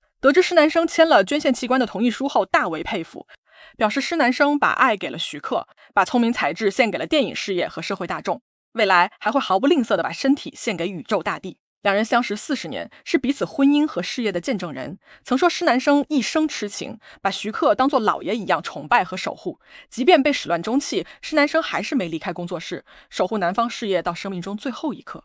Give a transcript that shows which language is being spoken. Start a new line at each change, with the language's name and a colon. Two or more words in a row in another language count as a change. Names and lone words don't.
Chinese: 得知施南生签了捐献器官的同意书后，大为佩服，表示施南生把爱给了徐克，把聪明才智献给了电影事业和社会大众，未来还会毫不吝啬地把身体献给宇宙大地。两人相识40年，是彼此婚姻和事业的见证人。曾说施南生一生痴情，把徐克当作老爷一样崇拜和守護。即便被始乱終棄，施南生還是沒離開工作室，守護南方事業到生命中最後一刻。